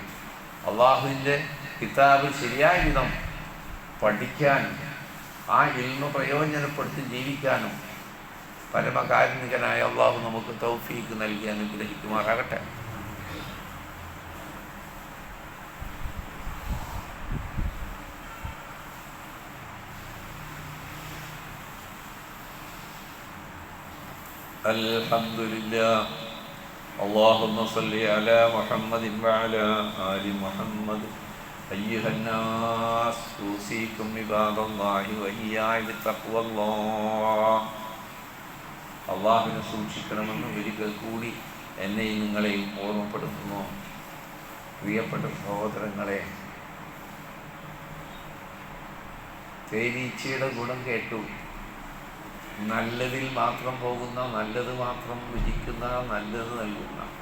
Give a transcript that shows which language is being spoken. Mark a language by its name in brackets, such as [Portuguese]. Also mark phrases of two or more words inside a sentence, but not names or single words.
[Malayalam] അള്ളാഹുവിൻ്റെ കിതാബ് ശരിയായ വിധം പഠിക്കാനും ആ ഇൽമ പ്രയോജനപ്പെടുത്തി ജീവിക്കാനും പരമകാരുണികനായ അള്ളാഹു നമുക്ക് തൗഫീക്ക് നൽകി അനുഗ്രഹിക്കുമാറാകട്ടെ. അൽഹംദുലില്ലാഹ്. [Arabic] اللهم صل على محمد وعلى آل محمد. أيها الناس أوصيكم عباد الله وإياي بتقوى الله. [Malayalam] അള്ളാഹുവിനെ സൂക്ഷിക്കണമെന്ന് ഒരിക്കൽ കൂടി എന്നെയും നിങ്ങളെയും ഓർമ്മപ്പെടുത്തുന്നു. പ്രിയപ്പെട്ട സഹോദരങ്ങളെ, തേനീച്ചയുടെ ഗുണം കേട്ടു. നല്ലതിൽ മാത്രം പോകുന്ന, നല്ലത് മാത്രം രുചിക്കുന്ന, നല്ലത് നൽകുന്ന.